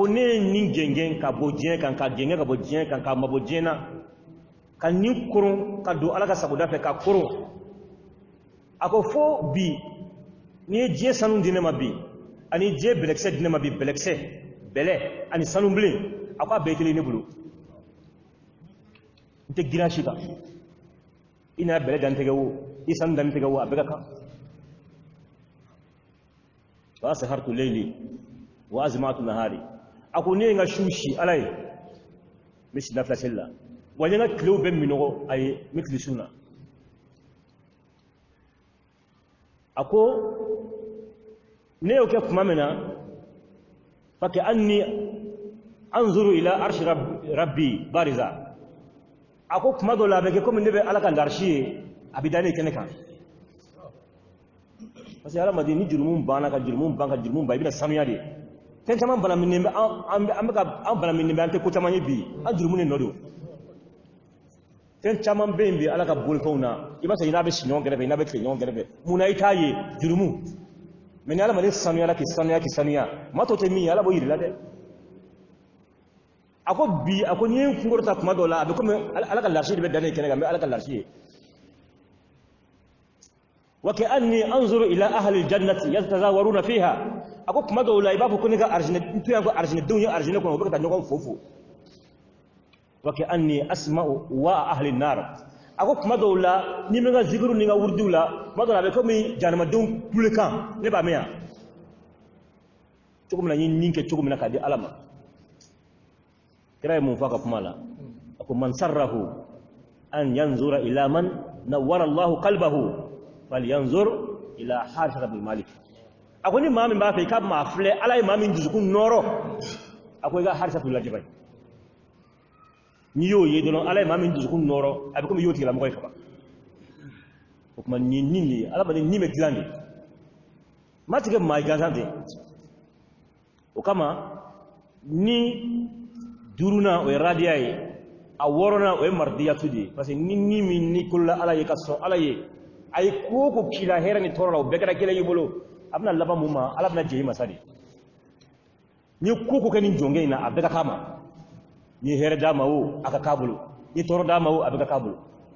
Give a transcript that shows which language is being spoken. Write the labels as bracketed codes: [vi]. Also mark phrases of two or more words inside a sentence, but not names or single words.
[bm] ne nin gengen ka bojien kan ka gengen ka bojien kan ka mabojena kan ni kurun ka do ala ka sabuda fe ka kurun ako fo bi ni je sanu dine mabi ani je belekse dine mabi belekse bɛlɛ ani sanu bilen a ko a bɛɛ kelen ne bolo n tɛ giran si kan i nana bɛlɛ dan tɛgɛ wo i sanu dan tɛgɛ wo a bɛɛ ka kan [ar] وسهرت ليلي وأظمأت نهاري [bm] a ko ne ye n ka su si ala ye n bɛ si nafila seli la wa n ye n ka tilew bɛɛ minɔgɔ a ye n bɛ tile sun na a ko ne y'o kɛ tuma min na [ar] فكأني أنظر إلى عرش ربي بارزا [bm] a ko tuma dɔ la a bɛ kɛ komi ne bɛ ala ka larisi ye a bɛ da ne kɛnɛ kan [fr] parce que [bm] hadamaden ni jurumu banna ka jurumu ban ka jurumu ban i bɛna sanuya de fɛn caman bana min bɛ an bana min bɛ an tɛ ko caman ye bi an jurumu de nɔ don fɛn caman bɛ yen bi ala ka bolifɛnw na i b'a sɔrɔ i n'a bɛ si ɲɔgɔn kɛrɛfɛ i n'a bɛ tile ɲɔgɔn kɛrɛfɛ mun na i t'a ye jurumu mais ni hadamaden sanuyala k'i sanuya maa tɔ tɛ min ye ala b'o yir'i la dɛ a ko bi a ko n'i ye n kunkɔrɔ ta tuma dɔw la a bɛ komi ala ka larisi de bɛ da ne kɛnɛ kan n bɛ ala ka larisi ye [ar] وكأني أنظر إلى أهل الجنة يتزاورون فيها [bm] a ko tuma dɔw la i b'a fɔ ko ne ka arzina n to yan ko arzinedenw ye arzine kɔnɔ u bɛ ka taa ɲɔgɔn fo [ar] وكأني أسمع عواء أهل النار [bm] a ko tuma dɔw la ni min ka zikiru ni ka wurudiw la tuma dɔw la a bɛ komi jahanamadenw kulekan ne b'a mɛn yan cogo min na n ye nin kɛ cogo min na k'a di ala ma kira ye mun fɔ a ka kuma la a ko [ar] من سره أن ينظر إلى من نور الله قلبه فلينظر إلى حارثة بن مالك [bm] a ko ni maa min b'a fɛ i ka maa filɛ ala ye maa min dusukun nɔrɔ a ko i ka Harith lajɛ bani n'i y'o ye dɔrɔn ala ye maa min dusukun nɔrɔ a bɛ komi i y'o tigilamɔgɔ ye kaban o tuma nin ye nin de ye adamaden nin bɛ dilan de maa tigɛ maa gansan tɛ o kama ni duruna o ye radiya ye a wɔɔrɔnan o ye maridiyatu de ye [fr] parce que [bm] ni min ni kolola ala ye ka sɔn ala ye a ye ko o ko k'i la hɛrɛ ni tɔɔrɔ la o bɛɛ kɛra kelen y'i bolo a bɛna laban mun ma ala bɛna jɛ i masa de n ye ko o ko kɛ nin jɔnkɛ in na a bɛɛ ka k'a ma n ye hɛrɛ d'a ma o a ka k'a bolo n ye tɔɔrɔ d'a ma o a bɛɛ ka k'a bolo